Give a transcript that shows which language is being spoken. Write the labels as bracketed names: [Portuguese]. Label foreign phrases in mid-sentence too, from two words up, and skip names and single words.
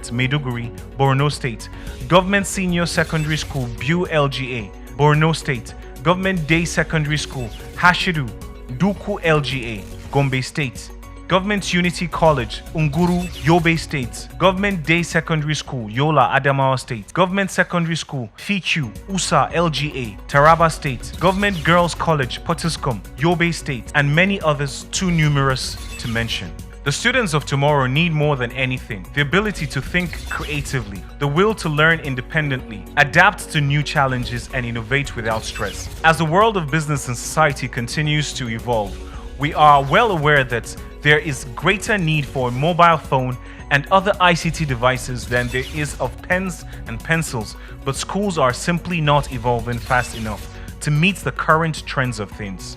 [English] Maiduguri, Borno State, Government Senior Secondary School, Bu LGA, Borno State, Government Day Secondary School, Hashidu, Duku LGA, Gombe State, Government Unity College, Unguru, Yobe State, Government Day Secondary School, Yola, Adamawa State, Government Secondary School, FIQ, USA, LGA, Taraba State, Government Girls College, Potiskum, Yobe State, and many others too numerous to mention. The students of tomorrow need more than anything the ability to think creatively, the will to learn independently, adapt to new challenges, and innovate without stress. As the world of business and society continues to evolve, we are well aware that there is greater need for a mobile phone and other ICT devices than there is of pens and pencils, but schools are simply not evolving fast enough to meet the current trends of things.